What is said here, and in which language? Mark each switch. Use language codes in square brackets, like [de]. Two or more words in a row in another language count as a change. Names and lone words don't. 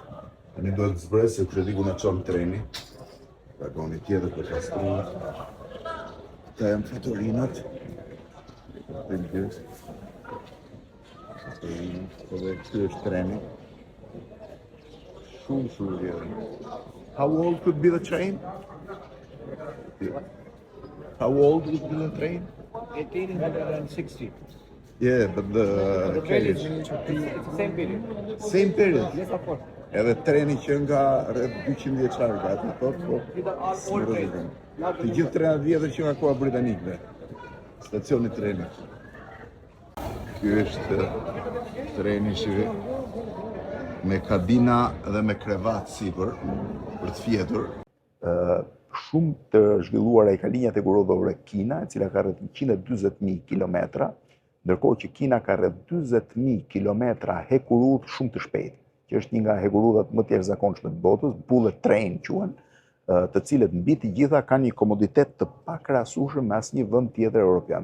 [sq] Ne duhet të zbres se kush e di ku na çon treni. Vagoni tjetër për pastruar. Këta janë fatorinat. Dhe këtu është treni. Shumë vjetër. [en] How old could be the train? How old would be the train? 1860. Yeah, but the carriage. It's the same period. Same period. Yes, of course. [sq] Edhe treni që nga rreth 200 vjeçar gati, po. [en] These are all old trains. [sq] Të gjithë trenat vjetër që nga koha britanikëve. Stacioni trenit. Ky është treni me kabina dhe me krevat sipër për të fjetur. Shumë të zhvilluara i ka linja tegurodhore Kina, e cila ka rreth 140.000 kilometra, ndërkohë që Kina ka rreth 40.000 kilometra hekurudh shumë të shpejtë, që është një nga hekurudhat më të jashtëzakonshme të botës, [en] bullet train [sq] quhen, të cilët mbi të gjitha kanë një komoditet të pakrahasueshëm me asnjë vend tjetër evropian.